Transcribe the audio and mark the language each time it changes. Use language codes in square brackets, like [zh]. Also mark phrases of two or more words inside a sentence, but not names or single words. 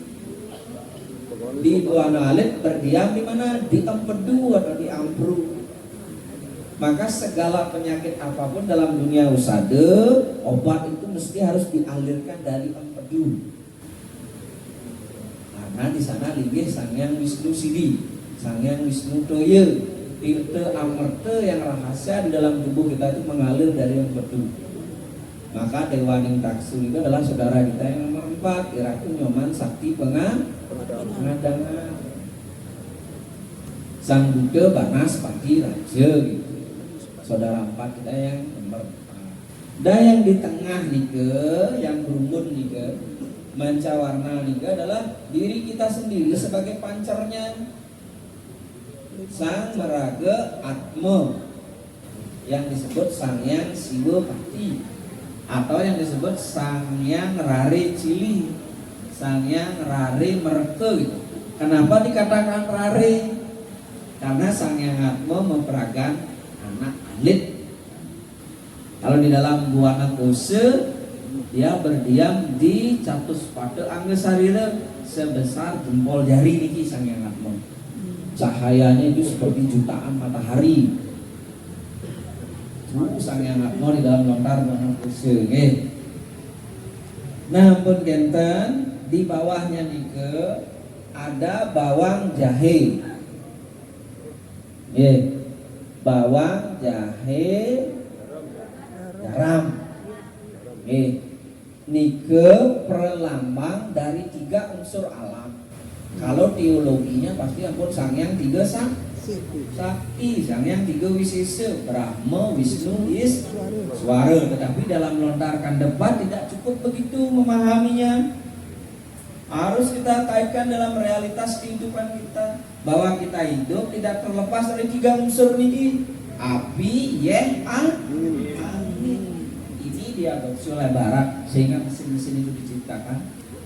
[id] Di Buana Alit berdiam di mana? Di Empedu atau di Ampru. Maka segala penyakit apapun dalam dunia usada, obat itu mesti harus dialirkan dari Empedu. Karena di sana linggih Sang Hyang Wisnu Sidi, Sang Hyang Wisnu Toya, tirta amerta yang rahasia di dalam tubuh kita itu mengalir dari Empedu. Maka Dewaning Taksu itu adalah saudara kita yang nomor 4, Iraku Nyoman Sakti Pengadangan. Sang Buddha Banas Pati Raja gitu. Saudara 4 kita yang nomor 4. Dan yang di tengah nika, yang berumun nika, mancawarna nika adalah diri kita sendiri sebagai pancernya. Sang Meraga Atma yang disebut Sang Hyang Siwa Pati, atau yang disebut Sang Hyang Rare Cili, Sang Hyang Rare Merke gitu. Kenapa dikatakan Rare? Karena Sang Hyang Atma memperagan anak alit. Kalau di dalam Buana Kose, dia berdiam di Catuspada Angga Sarira sebesar jempol jari niki Sang Hyang Atma. Cahayanya itu seperti jutaan matahari. Sang Hyang Atma di dalam lontar Buana Kose. Nah, [ban] pun genten [id] di bawahnya nike ada bawang jahe. Bawang jahe garam. Nike perlambang dari 3 unsur alam. Kalau teologinya pasti ampun Sang Hyang 3 Sakti, Sang Hyang 3 Wisesa, Brahma, Wisnu, Iswara. Tetapi dalam lontarkan debat tidak cukup begitu memahaminya. Harus kita kaitkan dalam realitas kehidupan kita, bahwa kita hidup tidak terlepas dari 3 unsur ini: api, angin. Ini diadopsi oleh Barat sehingga mesin-mesin itu diciptakan.